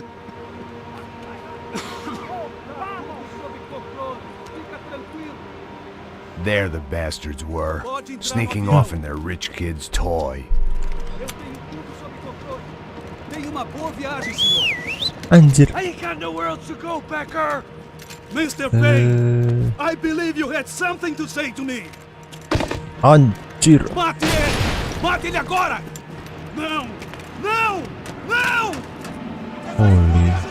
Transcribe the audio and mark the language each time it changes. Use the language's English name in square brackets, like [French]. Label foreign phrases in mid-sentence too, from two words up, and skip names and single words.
[English] There the bastards were, sneaking off in their rich kid's toy. Anjir. I ain't got nowhere else to go, Becker! Mr. Payne, I believe you had something to say to me. Anjir. [Portuguese] Mate ele! Mate ele agora! Não! Não! Não! [English] Holy.